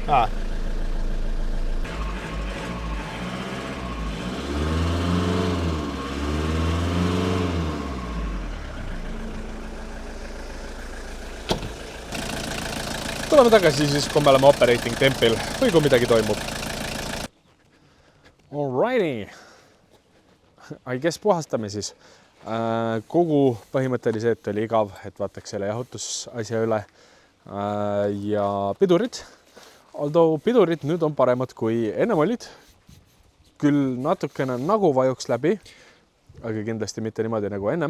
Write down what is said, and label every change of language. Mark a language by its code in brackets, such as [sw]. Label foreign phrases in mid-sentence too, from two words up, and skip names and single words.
[et] Tuleme tagasi siis, kui me oleme [en] operating tempil [et] või kui midagi toimub. [en] Alrighty. I guess [et] puhastame siis. Kogu põhimõtteliselt oli igav, et vaataks selle jahutusasja üle. Ja pidurid. Although pidurid nüüd on paremad kui ennem olid. Küll natukene nagu vajuks läbi, aga kindlasti mitte niimoodi nagu ennem.